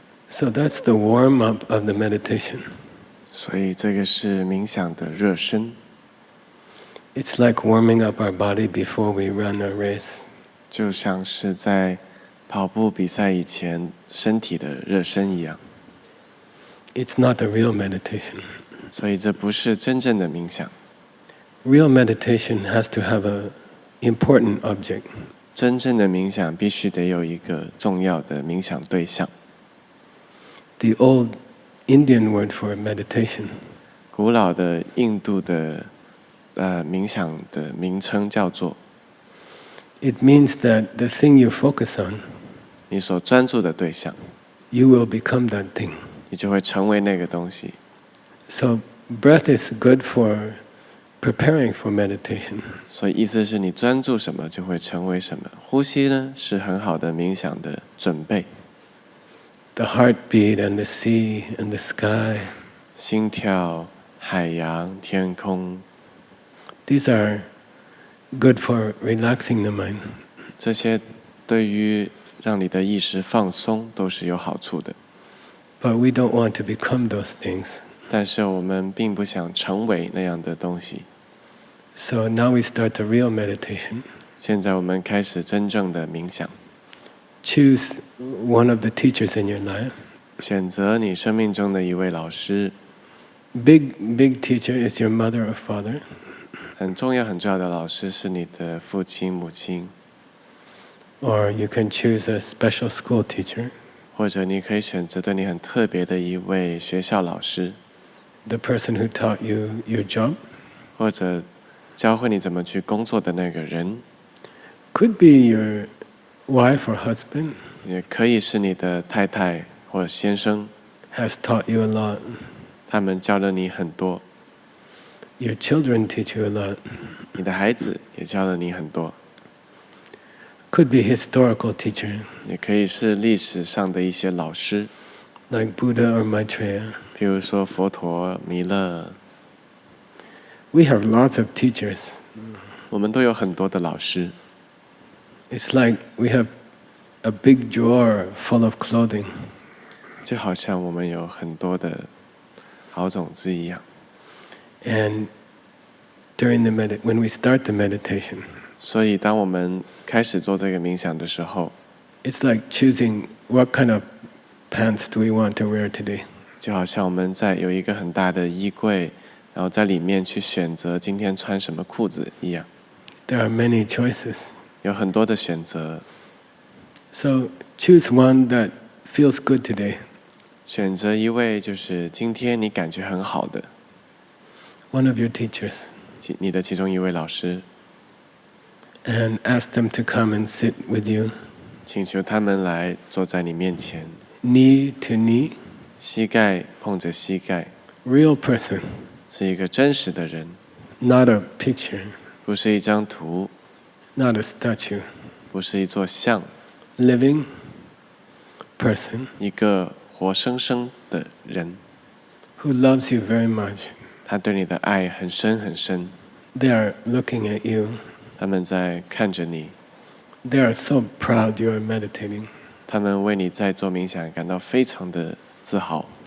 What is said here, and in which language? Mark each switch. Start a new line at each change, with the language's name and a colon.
English: So that's the warm up of the meditation.
Chinese: 所以这个是冥想的热身，
English: It's like warming up our body before we run a race.
Chinese: 就像是在跑步比赛以前身体的热身一样。
English: It's not the real meditation.
Chinese: 所以这不是真正的冥想，
English: Real meditation has to have an important object.
Chinese: 真正的冥想必须得有一个重要的冥想对象。
English: The old Indian word for meditation
Chinese: 古老的印度的冥想的名称叫做
English: it means that the thing you focus on,
Chinese: 你所专注的对象，
English: you will become that thing.
Chinese: 你就会成为那个东西。
English: So breath is good for preparing for meditation.
Chinese: 所以意思是你专注什么就会成为什么。呼吸呢是很好的冥想的准备。
English: The heartbeat and the sea and the sky,
Chinese: 心跳、海洋、天空，
English: these are good for relaxing the mind.
Chinese: 这些对于让你的意识放松都是有好处的。
English: But we don't want to become those things.
Chinese: 但是我们并不想成为那样的东西。
English: So now we start the real meditation.
Chinese: 现在我们开始真正的冥想，
English: Choose one of the teachers in your life.
Chinese: 选择你生命中的一位老师。
English: Big teacher is your mother or father.
Chinese: 很重要的老师是你的父亲母亲，
English: Or you can choose a special school teacher,
Chinese: 或者你可以选择对你很特别的一位学校老师，
English: the person who taught you your job.
Chinese: 或者教会你怎么去工作的那个人，
English: Could be your wife or husband
Chinese: 也可以是你的太太或先生，
English: has taught you a lot.
Chinese: 他们教了你很多，
English: Your children teach you a lot.
Chinese: 你的孩子也教了你很多，
English: Could be historical teacher
Chinese: 也可以是历史上的一些老师，
English: like Buddha or Maitreya.
Chinese: 譬如说佛陀、弥勒，
English: We have lots of teachers.
Chinese: 我们都有很多的老师，
English: It's like we have a big drawer full of clothing.
Chinese: 就好像我们有很多的好种子一样。
English: And during when we start the meditation,
Chinese: 所以当我们开始做这个冥想的时候，
English: it's like choosing what kind of pants do we want to wear today.
Chinese: 就好像我们在有一个很大的衣柜，然后在里面去选择今天穿什么裤子一样，
English: There are many choices.
Chinese: 有很多的选择。
English: So choose one that feels good today.
Chinese: 选择一位就是今天你感觉很好的，
English: One of your teachers,
Chinese: 你的其中一位老师，
English: and ask them to come and sit with you,
Chinese: 请求他们来坐在你面前，
English: knee to knee,
Chinese: 膝盖碰着膝盖，
English: real person,
Chinese: 是一个真实的人，
English: not a picture,
Chinese: 不是一张图，
English: not a statue.
Chinese: 不是一座像，
English: Living person
Chinese: 一个活生生的人，
English: who loves you very much.
Chinese: 他对你的爱很深很深，
English: They are looking at you.
Chinese: 他们在看着你，
English: They are so proud you are meditating.
Chinese: 他们为你在做冥想感到非常的自豪。